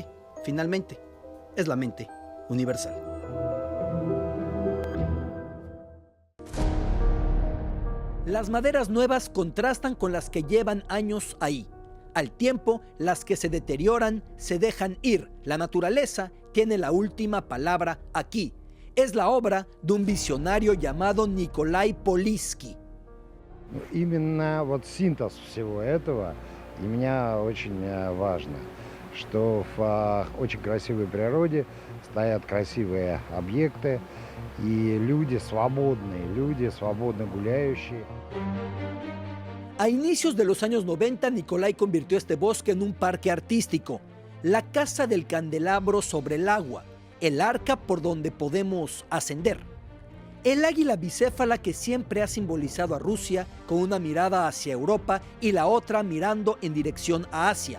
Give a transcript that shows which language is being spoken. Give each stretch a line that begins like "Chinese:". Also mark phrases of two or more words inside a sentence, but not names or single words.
Spanish: Finalmente, es la mente universal. Las maderas nuevas contrastan con las que llevan años ahí. Al tiempo, las que se deterioran se dejan ir. La naturaleza tiene la última palabra aquí. Es la obra de un visionario llamado Nikolai Polissky.
Russian: Именно вот синтез всего этого для меня очень важно, что в очень красивой природе стоят красивые объекты и люди свободно гуляющие.
Spanish: A inicios de los años 90, Nikolai convirtió este bosque en un parque artístico, la casa del candelabro sobre el agua, el arca por donde podemos ascender. El águila bicéfala que siempre ha simbolizado a Rusia con una mirada hacia Europa y la otra mirando en dirección a Asia.